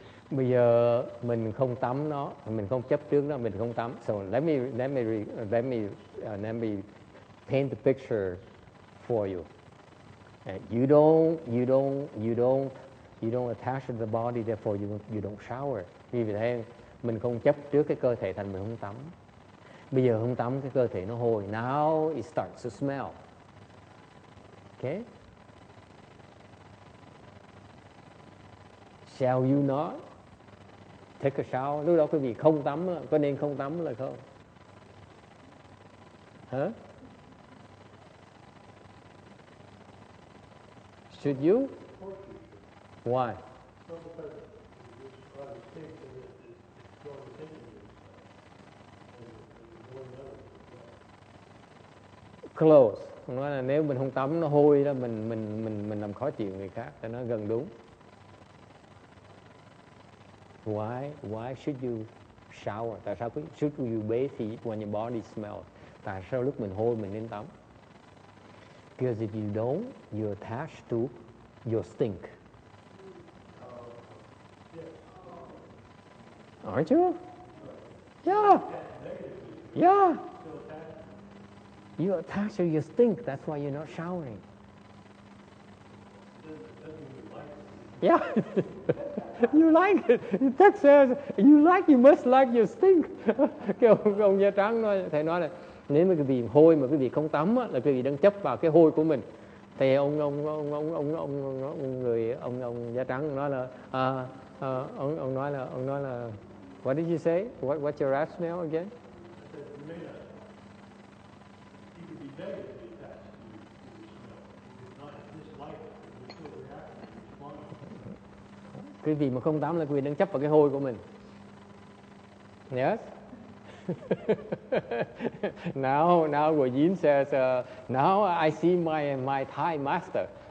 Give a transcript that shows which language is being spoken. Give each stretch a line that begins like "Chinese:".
Vietnamese: Bây giờ mình không tắm nó, mình không chấp trước nó, mình không tắm.
English: So let me paint the picture for you. You don't attach to the body, therefore you don't shower.
Vietnamese: Vì thế mình không chấp trước cái cơ thể thành mình không tắm. Bây giờ không tắm cái cơ thể nó hôi.
English: Now it starts to smell. Okay? Shall you not take a shower?
Vietnamese: Lúc đó quý vị không tắm, có nên không tắm là không? Hả?
English: Should you? Why? Close.
Vietnamese: Nói là nếu mình không tắm nó hôi đó, mình làm khó chịu người khác, cho nó gần đúng.
English: Why should you shower?
Vietnamese: Tại sao
English: should you bathe when your body smells?
Vietnamese: Tại sao lúc mình hôi mình nên tắm?
English: Because if you don't, you're attached to your stink. Aren't you? Yeah. Yeah. You're attached to your stink. That's why you're not showering. Yeah. You like it. Text says, you must like your stink.
Vietnamese: Cái ông da trắng nói, thầy nói là nếu mà quý vị hôi mà quý vị không tắm á, là quý vị đang chấp vào cái hôi của mình. Thì ông da trắng nói là ông nói là
English: what did you say? What's your rationale again?
Vietnamese: Quý vị mà không tắm là quý vị đang chấp vào cái hôi của mình.
English: Yes? Now Guo says, now I see my Thai master.